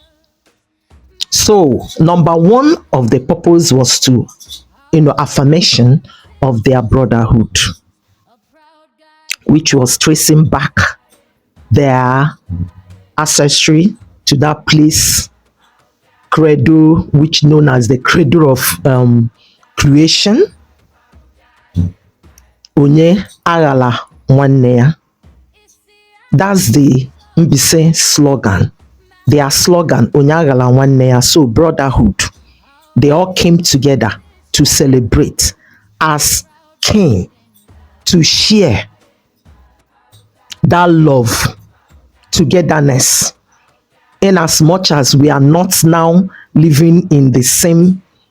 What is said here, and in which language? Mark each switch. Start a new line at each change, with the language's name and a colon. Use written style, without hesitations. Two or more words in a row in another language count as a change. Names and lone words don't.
English: So, number one of the purpose was to, affirmation of their brotherhood, which was tracing back their ancestry to that place, credo, which known as the cradle of creation.
Igbo: Onye aghala nwanne ya.
English: That's the Mbaise slogan. Their slogan,
Igbo: Onye aghala nwanne ya.
English: So brotherhood. They all came together to celebrate as kin, to share that love, togetherness, in as much as we are not now living in the same